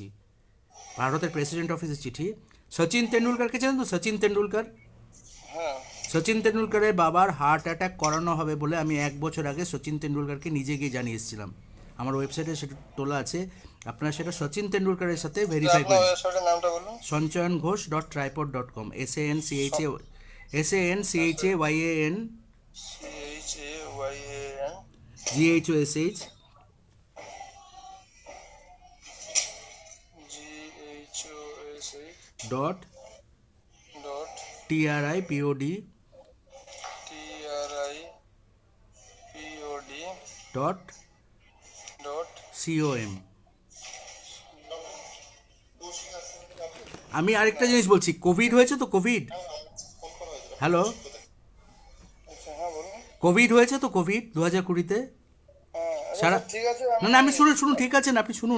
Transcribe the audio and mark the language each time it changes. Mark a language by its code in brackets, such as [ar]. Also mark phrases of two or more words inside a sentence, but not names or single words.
[bn] ভারতের প্রেসিডেন্ট অফিসের চিঠি। সচিন তেন্ডুলকারকে জানেন তো? সচিন তেন্ডুলকার, হ্যাঁ সচিন তেন্ডুলকারের বাবার হার্ট অ্যাটাক করানো হবে বলে আমি 1 বছর আগে সচিন তেন্ডুলকারকে নিজে গিয়ে জানিয়ে এসেছিলাম। আমার ওয়েবসাইটে সেটা তোলা আছে, আপনারা সেটা সচিন তেন্ডুলকারের সাথে ভেরিফাই আপনার করেন। ওয়েবসাইটের নামটা বলুন। sanchayanGhosh.tripod.com, SANCHAYAN CHAYAN GHOSH GHOSH dot dot TRIPOD TRIPOD dot dot COM। আমি আরেকটা জিনিস বলছি, কোভিড হয়েছে তো? হ্যালো, আচ্ছা হ্যাঁ বলুন। কোভিড হয়েছে তো? কোভিড 2020-তে হ্যাঁ আচ্ছা, সারা, ঠিক আছে না আমি শুনুন ঠিক আছে না, আপনি শুনুন।